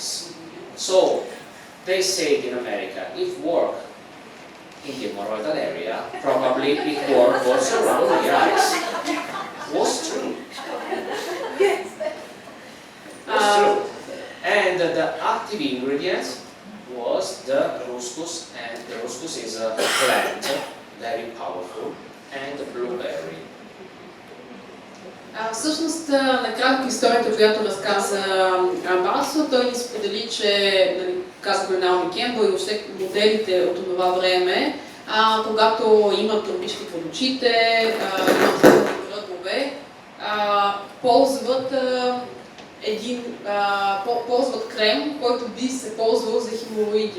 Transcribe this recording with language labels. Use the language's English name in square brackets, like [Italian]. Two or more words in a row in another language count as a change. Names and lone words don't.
[English] So, they say in America, if work in the hemorrhoidal area, probably it works also around the eyes. Was true. Was true. And the the active ingredients was the ruscus, and the ruscus is a plant, very powerful, and the blueberry. [Bulgarian] Всъщност, накратко историята, която разказа Басо, той ни сподели, че, нали, казахме Наоми Кембъл и въобще моделите от това време, когато имат тръбички под очите, имат кръгове, ползват ползват крем, който би се ползвал за хемороиди.